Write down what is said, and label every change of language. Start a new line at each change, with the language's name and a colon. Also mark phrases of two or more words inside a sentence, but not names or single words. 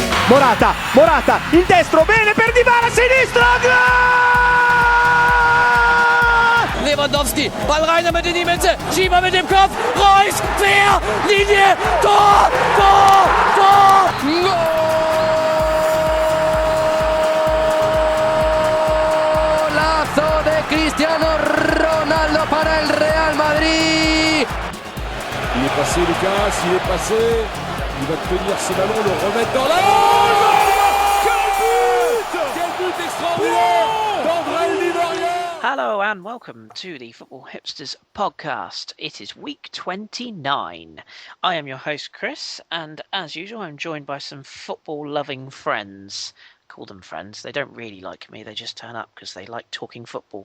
Italian: Morata, il destro, bene per Dybala, sinistro, gol!
German: Lewandowski, Ball rein damit in die Mitte, Schieber mit dem Kopf, Reus, quer, Linie, Tor!
Spanish: Golazo de Cristiano Ronaldo para el Real Madrid.
French: Il est passé Lucas, il est passé, il va tenir ce ballon, le remettre dans la... Quel but extraordinaire d'André Livoria.
English: Hello and welcome to the Football Hipsters podcast. It is week 29. I am your host Kris, and as usual I'm joined by some football-loving friends. Call them friends. They don't really like me. They just turn up because they like talking football.